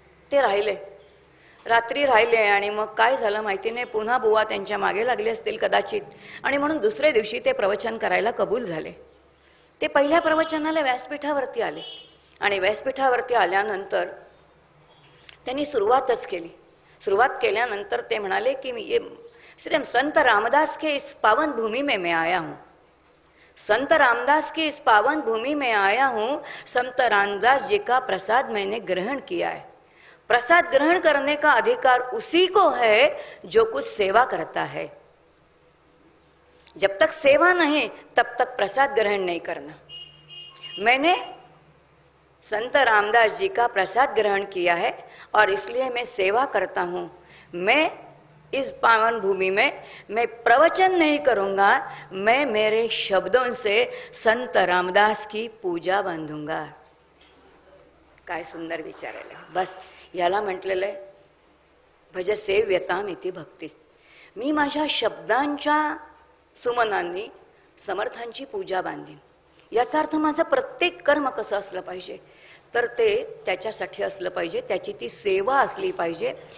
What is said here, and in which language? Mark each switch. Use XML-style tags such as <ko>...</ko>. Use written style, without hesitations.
<mr>ते राहिले, रात्री राहिले. आणि मग काय झालं माहिती नाही, पुन्हा बुवा त्यांच्या मागे लागले असतील कदाचित. आणि म्हणून दुसऱ्या दिवशी ते प्रवचन करायला कबूल झाले. ते पहिल्या प्रवचनाला व्यासपीठावरती आले. आणि व्यासपीठावरती आल्यानंतर त्यांनी सुरुवातच केली. सुरुवात केल्यानंतर ते म्हणाले की मी</mr> <hi>ये श्री संत रामदास के इस पावन भूमि में मैं आया हूँ. संत रामदास की इस पावन भूमि में आया हूँ. संत रामदास जी का प्रसाद मैंने ग्रहण किया है. प्रसाद ग्रहण करने का अधिकार उसी को है जो कुछ सेवा करता है. जब तक सेवा नहीं तब तक प्रसाद ग्रहण नहीं करना. मैंने संत रामदास जी का प्रसाद ग्रहण किया है और इसलिए मैं सेवा करता हूँ. मैं इस पावन भूमि में मैं प्रवचन नहीं करूँगा, मैं मेरे शब्दों से संत रामदास की पूजा बांधूंगा.</hi> <mr>काय सुंदर विचारायला. बस याला म्हटलेलं आहे</mr> <sa>भज सेव्यताम इति भक्ती.</sa> <mr>मी माझ्या शब्दांच्या सुमनांनी समर्थांची पूजा बांधीन. याचा अर्थ माझं प्रत्येक कर्म कसं असलं पाहिजे तर ते त्याच्यासाठी असलं पाहिजे, त्याची ती सेवा असली पाहिजे.</mr>